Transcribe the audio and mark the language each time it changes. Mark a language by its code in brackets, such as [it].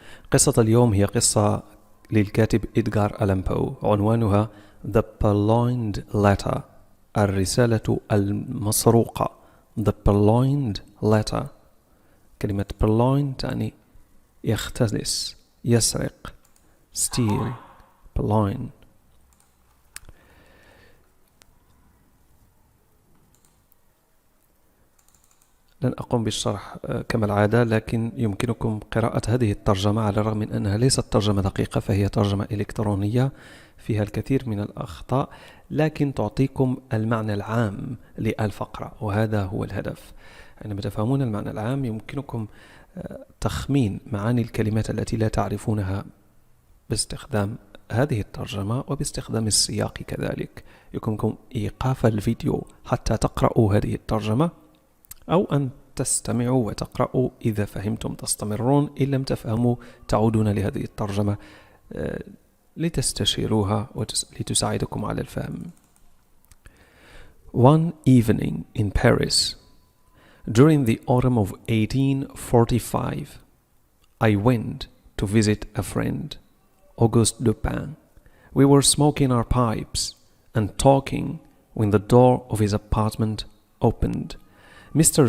[ar] قصة اليوم هي قصة للكاتب إدغار ألان بو، عنوانها The Purloined Letter، الرسالة المسروقة. The Purloined Letter، كلمة purloin تعني يختلس، يسرق، steal، purloin. لن أقوم بالشرح كما العادة، لكن يمكنكم قراءة هذه الترجمة على الرغم من أنها ليست ترجمة دقيقة، فهي ترجمة إلكترونية فيها الكثير من الأخطاء، لكن تعطيكم المعنى العام للفقرة، وهذا هو الهدف. عندما تفهمون المعنى العام يمكنكم تخمين معاني الكلمات التي لا تعرفونها باستخدام هذه الترجمة وباستخدام السياق كذلك. يمكنكم إيقاف الفيديو حتى تقرأوا هذه الترجمة، أو أن تستمعوا وتقرأوا. إذا فهمتم تستمرون، إن لم تفهموا تعودون لهذه الترجمة لتستشيروها ولتساعدكم على الفهم. [en] One evening in Paris, during the autumn of 1845, I went to visit a friend, Auguste Dupin. We were smoking our pipes and talking when the door of his apartment opened. Mr.